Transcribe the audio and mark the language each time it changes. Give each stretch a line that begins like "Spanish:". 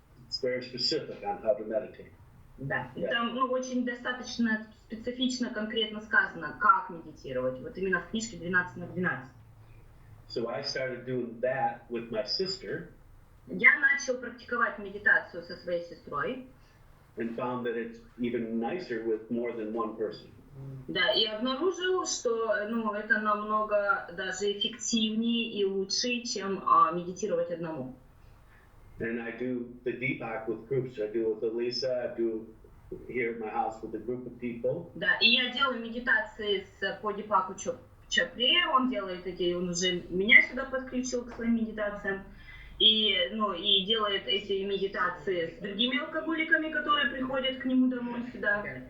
English: It's very specific on how to meditate.
Russian: Да, и там очень достаточно специфично, конкретно сказано, как медитировать. Вот именно в книжке 12/12.
English: So I started doing that with my sister.
Russian: Я начал практиковать медитацию со своей сестрой.
English: and found that it's even nicer with more than one person.
Russian: Да, и обнаружил, что это намного даже эффективнее и лучше, чем медитировать одному.
English: And I do the Deepak with groups. I do it with Elisa. I do here at my house with a group of people.
Russian: Да, и я делаю медитации по Дипаку Чопре, он уже меня сюда подключил к своим медитациям. И делает эти медитации с другими алкоголиками, которые приходят к нему домой сюда.